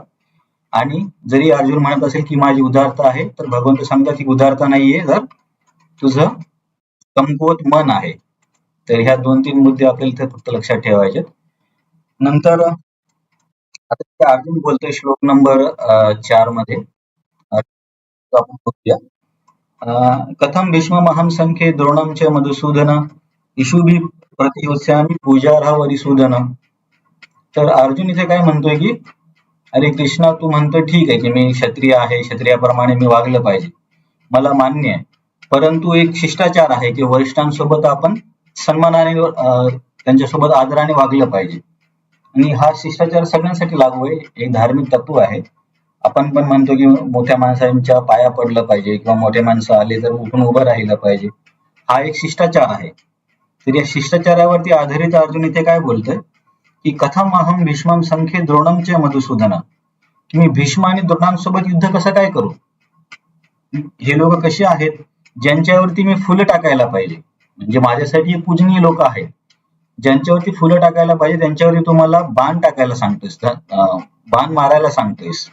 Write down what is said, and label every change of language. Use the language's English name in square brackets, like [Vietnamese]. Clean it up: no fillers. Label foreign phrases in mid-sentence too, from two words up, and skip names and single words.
[Marathi] आणि जरी अर्जुन म्हणत असेल की माझी उदारता आहे तर भगवंत सांगतात की उदारता नाहीये तर तुझं कमकुवत मन आहे. तर ह्या 2-3 मुद्दे आपल्याला इथे फक्त लक्षात ठेवायचे. नंतर आता अर्जुन बोलतोय श्लोक नंबर 4 मध्ये आपण बघूया. [Sanskrit] कथम भीष्ममहं संख्ये द्रोणं च मधुसूदन इषुभिः प्रतियोत्स्यामि पूजार्ह वरिसूदन. [Marathi] तर अर्जुन इथे काय म्हणतोय की अरे कृष्णा तू म्हणतो ठीक आहे की मी क्षत्रिय आहे, क्षत्रियाप्रमाणे मी वागलं पाहिजे, मला मान्य आहे. परंतु एक शिष्टाचार आहे की वरिष्ठांसोबत आपण सन्मानाने त्यांच्यासोबत आदराने वागलं पाहिजे आणि हा शिष्टाचार सगळ्यांसाठी लागू आहे. एक धार्मिक तत्व आहे. आपण पण म्हणतो की मोठ्या माणसांच्या पाया पडलं पाहिजे किंवा मोठे माणसं आले तर उठून उभं राहिलं पाहिजे. हा एक शिष्टाचार आहे. तर या शिष्टाचारावरती आधारित अर्जुन इथे काय बोलतोय की [Sanskrit] कथम अहम भीष्मं संख्ये द्रोणं च मधुसूदन, [Marathi] की मी भीष्म आणि द्रोणांसोबत युद्ध कसं काय करू. हे लोक कसे आहेत ज्यांच्यावरती मी फुलं टाकायला पाहिजे, म्हणजे माझ्यासाठी पूजनीय लोक आहेत. ज्यांच्यावरती फुलं टाकायला पाहिजे त्यांच्यावरती तुम्हाला बाण टाकायला सांगतोयस, बाण मारायला सांगतोयस.